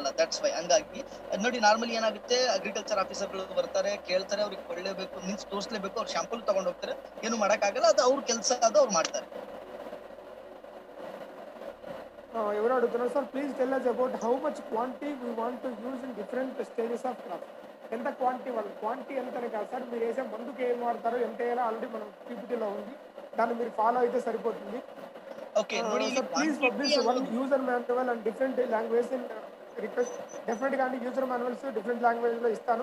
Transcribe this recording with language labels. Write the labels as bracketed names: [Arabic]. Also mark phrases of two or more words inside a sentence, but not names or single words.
[English] that's why. [Kannada] ಹಂಗಾಗಿ ನೋಡಿ, ನಾರ್ಮಲಿ ಏನಾಗುತ್ತೆ, ಅಗ್ರಿಕಲ್ಚರ್ ಆಫೀಸರ್ಗಳು ಬರ್ತಾರೆ, ಕೇಳ್ತಾರೆ, ಅವ್ರಿಗೆ ಕೊಳ್ಳೇಬೇಕು, ಮೀನ್ಸ್ ತೋರಿಸ್ಲೇಬೇಕು, ಅವ್ರು ಶಾಂಪಲ್ ತಗೊಂಡು ಹೋಗ್ತಾರೆ, ಏನು ಮಾಡಕ್ಕಾಗಲ್ಲ, ಅದು ಅವ್ರ ಕೆಲಸ, ಅದು ಅವ್ರು ಮಾಡ್ತಾರೆ. [Telugu] ఎవరు అడుగుతున్నారు సార్, [English] please tell us about how much quantity we want to use in different stages of crop. [Telugu] ఎంత క్వాంటిటీ, వాళ్ళు క్వాంటిటీ ఎంతనే కాదు సార్, మీరు వేసే మందుకి ఏం వాడతారో ఎంత వేయాలో ఆల్రెడీ మనం పీపీటీలో ఉంది, దాన్ని మీరు ఫాలో అయితే సరిపోతుంది. [Kannada] ఓకే ನೋಡಿ, [English] please publish one user manual and different language in request. [Telugu] డెఫినెట్గా అండి, [English] user manuals different language [Telugu] ఇస్తాను.